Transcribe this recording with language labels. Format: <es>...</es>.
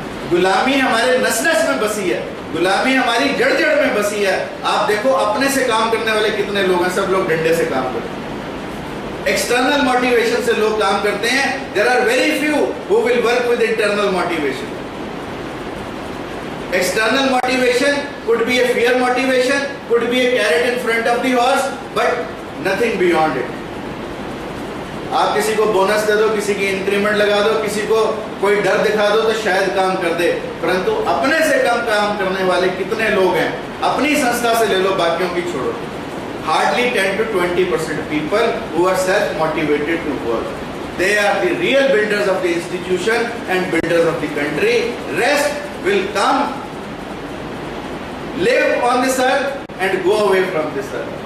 <hi>गुलामी हमारे नस नस में बसी है, गुलामी हमारी जड़ जड़ में बसी है। आप देखो अपने से काम करने वाले कितने लोग हैं, सब लोग डंडे से काम करते हैं। एक्सटर्नल मोटिवेशन से लोग काम करते हैं।</hi> <en>There are very few who will work with internal motivation. External motivation could be a fear motivation, could be a carrot in front of the horse, but nothing beyond it.</en> <hi>आप किसी को bonus दे दो, किसी की increment लगा दो, किसी को कोई डर दिखा दो तो शायद काम कर दे, परंतु अपने से कम काम करने वाले कितने लोग हैं? अपनी संस्था से ले लो, बाकियों की छोड़ो।</hi> <en>Hardly 10 to 20% people who are self-motivated to work. They are the real builders of the institution and builders of the country. Rest will come, live on this earth and go away from this earth.</en>